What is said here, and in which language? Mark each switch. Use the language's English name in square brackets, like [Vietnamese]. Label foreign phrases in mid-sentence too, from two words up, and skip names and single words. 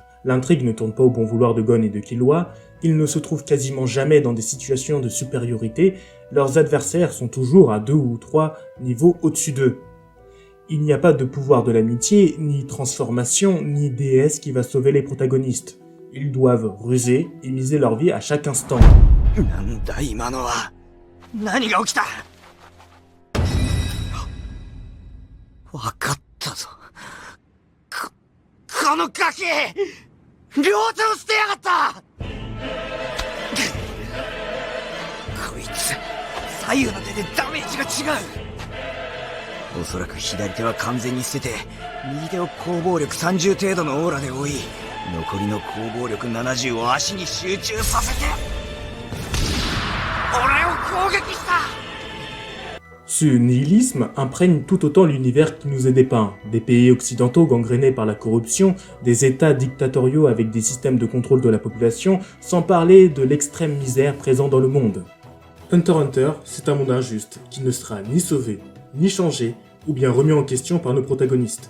[French] L'intrigue ne tourne pas au bon vouloir de Gon et de Killua, ils ne se trouvent quasiment jamais dans des situations de supériorité, leurs adversaires sont toujours à 2 ou 3 niveaux au-dessus d'eux. Il n'y a pas de pouvoir de l'amitié, ni transformation, ni déesse qui va sauver les protagonistes. Ils doivent ruser et miser leur vie à chaque instant. [Japanese] なんだ今のは。何が起きた。わかったぞ。このガキ両手を捨てやがった。こいつ左右の手でダメージが違う。おそらく左手は完全に捨てて、右手を攻防力30程度のオーラで覆い、残りの攻防力70を足に集中させて俺を攻撃した。 [French] Ce nihilisme imprègne tout autant l'univers qui nous est dépeint, des pays occidentaux gangrénés par la corruption, des états dictatoriaux avec des systèmes de contrôle de la population, sans parler de l'extrême misère présente dans le monde. Hunter x Hunter, c'est un monde injuste, qui ne sera ni sauvé, ni changé, ou bien remis en question par nos protagonistes.